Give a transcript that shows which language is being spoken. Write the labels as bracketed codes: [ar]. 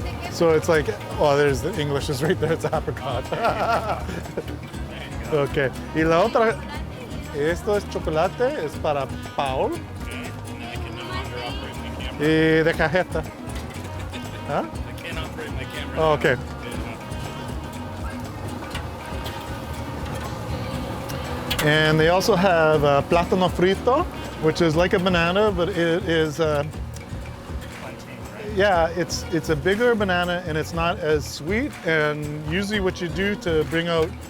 [en] So it's like, oh, there's the English is right there, it's apricot. Okay. [es] Y la otra, esto es chocolate, es para Paul. Y de cajeta. Huh? [en] I can't operate my camera. Oh, okay. And they also have plátano frito, which is like a banana, but it is, yeah, it's a bigger banana and it's not as sweet. And usually what you do to bring out